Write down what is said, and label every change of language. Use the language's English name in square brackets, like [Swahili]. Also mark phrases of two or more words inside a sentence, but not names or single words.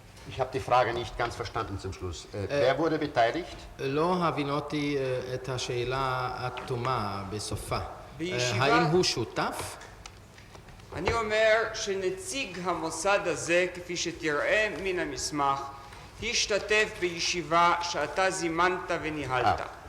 [German] Ich habe die Frage nicht ganz verstanden zum Schluss. Wer wurde beteiligt? [Hebrew] לא הבינותי את השאלה התומה בסופה. בישיבה- האם הוא שותף? אני אומר שנציג המוסד הזה, כפי שתראה מן המסמך, השתתף בישיבה שאתה זימנת וניהלת.